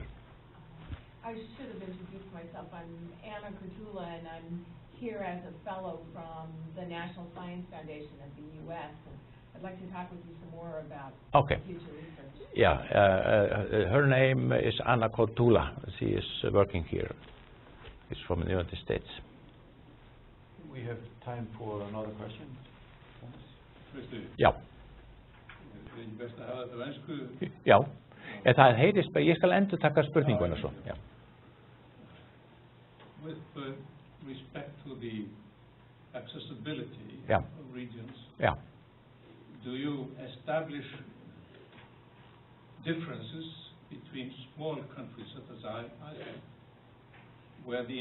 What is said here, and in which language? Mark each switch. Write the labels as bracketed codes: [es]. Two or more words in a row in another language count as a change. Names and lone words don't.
[en] I should have introduced myself. I'm Anna Kurtula, and I'm here as a fellow from the National Science Foundation of the U.S. And I'd like to talk with you some more about future research. Yeah, her name is Anna Kurtula. She is working here. She's from the United States. We have time for another question. [is] Já. Já, það heyrist, ég skal endur taka spurninguna svo. Já. [en] With respect to the accessibility of regions, do you establish differences between small countries such as Iceland, where the